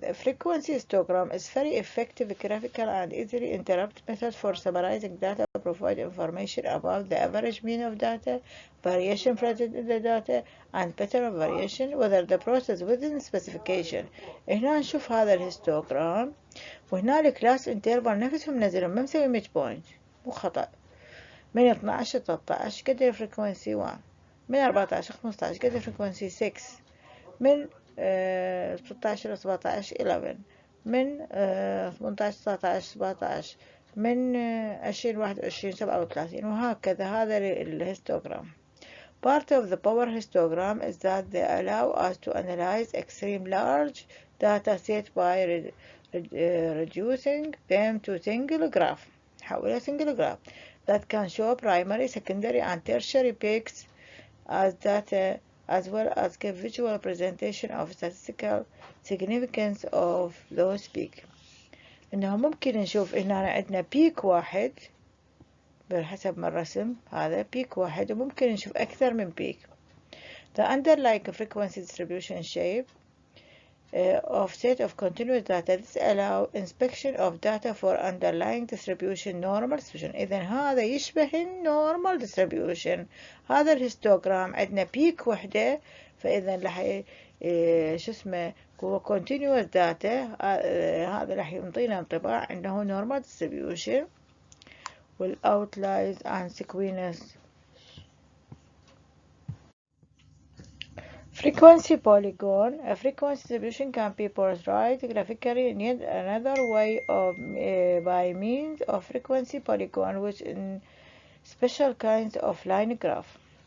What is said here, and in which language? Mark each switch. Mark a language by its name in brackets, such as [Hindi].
[English] The frequency histogram is very effective, graphical, and easily interpreted method for summarizing data provide information about the average mean of data, variation present in the data, and pattern of variation, whether the process within specification. [Arabic] هنا نشوف هذا الهيستوغرام، وهنا الكلاس انترفال نفسهم نزلهم، ما مسوي ميد بوينت، مو خطأ. من 12 ل 13 قد الفريكونسي 1، من 14 ل 15 قد الفريكونسي 6، من 16 ل 17 11، من 18 19 17، من 20 21 37، وهكذا. هذا الهيستوغرام. [English] Part of the power histogram is that they allow us to analyze extreme large data set by reducing them to single graph. حولها single graph that can show primary, secondary, and tertiary peaks as data, as well as give visual presentation of statistical significance of those peaks. [Arabic] إنه ممكن نشوف إن عندنا بيك واحد بحسب ما الرسم هذا بيك واحد، وممكن نشوف أكثر من بيك. [English] The underlying frequency distribution shape of set of continuous data. This allow inspection of data for underlying distribution normal distribution. [Arabic] إذا هذا يشبه normal distribution. هذا الهيستوغرام عندنا بيك وحدة، فإذا راح شو اسمه هو continuous data. هذا راح يعطينا انطباع أنه normal distribution. [English] والoutliers and sequence. Frequency polygon. A frequency distribution can be portrayed graphically in yet another way of by means of frequency polygon, which in special kinds of line graph.